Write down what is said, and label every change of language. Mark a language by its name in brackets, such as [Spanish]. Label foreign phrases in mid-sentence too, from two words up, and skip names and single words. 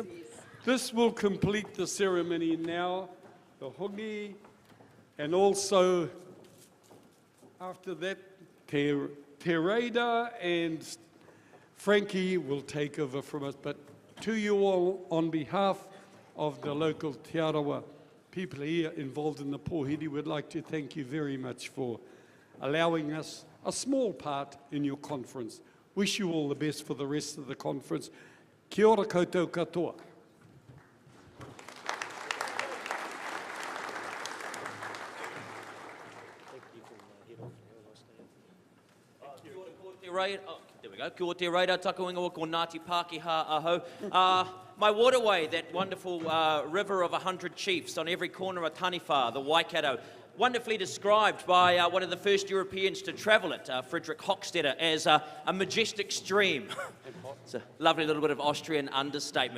[English] This will complete the ceremony now, the hongi, and also after that, Tereda and Frankie will take over from us. But to you all, on behalf of the local Te Arawa people here involved in the Powhiri, we'd like to thank you very much for allowing us a small part in your conference. Wish you all the best for the rest of the conference. [Māori] Kia ora koutou katoa. [English] There we go. [Māori] Kia ora te reira, taku ingoa ko Ngāti Pākehā aho. [English] My waterway, that wonderful river of 100 chiefs on every corner of Taniwha, the Waikato, wonderfully described by one of the first Europeans to travel it, Friedrich Hochstetter, as a majestic stream. It's a lovely little bit of Austrian understatement.